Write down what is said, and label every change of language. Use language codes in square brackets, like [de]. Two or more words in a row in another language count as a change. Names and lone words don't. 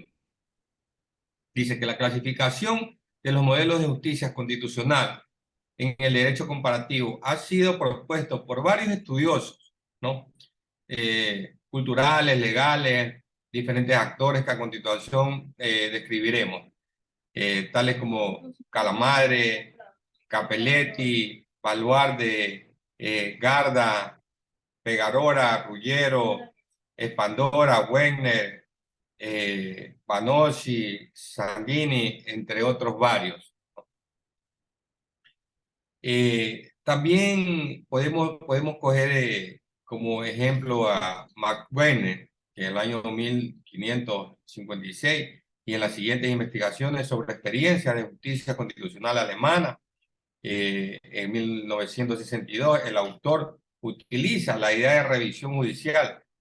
[es] Dice que la clasificación de los modelos de justicia constitucional en el derecho comparativo ha sido propuesto por varios estudiosos, ¿no? Culturales, legales, diferentes actores que a continuación describiremos, tales como Calamadre, Capelletti, Baluarde, Garda, Pegarora, Ruggiero, Spandora, Wegner, Panossi, Sandini, entre otros varios. También podemos coger como ejemplo a Max Wegener, que en el año 1556 y en las siguientes investigaciones sobre experiencia de justicia constitucional alemana, en 1962, el autor utiliza la idea de revisión judicial